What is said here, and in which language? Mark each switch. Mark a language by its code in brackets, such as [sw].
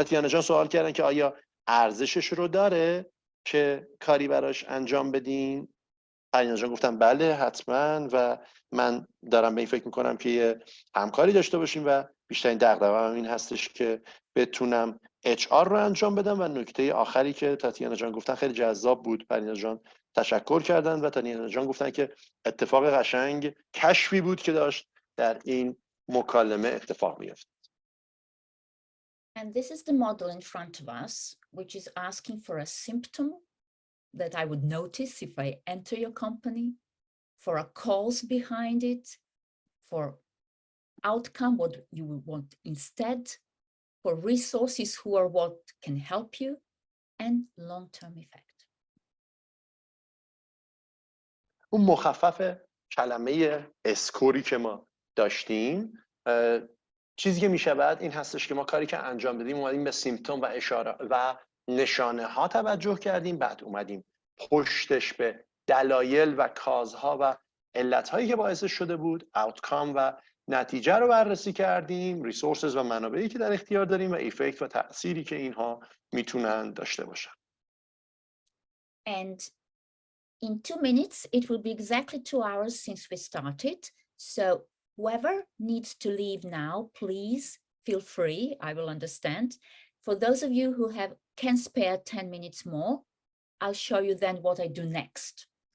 [fa] تاتیانا جان سوال کردن که آیا ارزشش رو داره که کاری براش انجام بدین؟ پریناز جان گفتم بله حتما، و من دارم به این فکر میکنم که یه همکاری داشته باشیم و بیشترین دغدغه‌ام این هستش که بتونم HR رو انجام بدم. و نکته آخری که تاتیانا جان گفتن خیلی جذاب بود، پریناز جان تشکر کردن و تاتیانا جان گفتن که اتفاق قشنگ کشفی بود که داشت در این مکالمه اتفاق میفته. [en] And this is the model in front of us, which is asking for a symptom that I would notice if I enter your company, for a cause behind it, for outcome, what you will want instead, for resources who are what can help you, and long-term effect. [fa] اون مخفف کلمه اسکوری که ما داشتیم، چیزی که میشه بعد این هستش که ما کاری که انجام بدیم اومدیم به سیمپتوم و اشاره و نشانه ها توجه کردیم، بعد اومدیم پشتش به دلایل و کازها و علتهایی که باعث شده بود، آوتکام و نتیجه رو بررسی کردیم، ریسورسز و منابعی که در اختیار داریم و ایفکت و تأثیری که اینها میتونن داشته باشن. [en] And in 2 minutes, it will be exactly 2 hours since we started. So whoever needs to leave now, please feel free. I will understand. For those of you who can spare 10 minutes more, I'll show you then what I do next.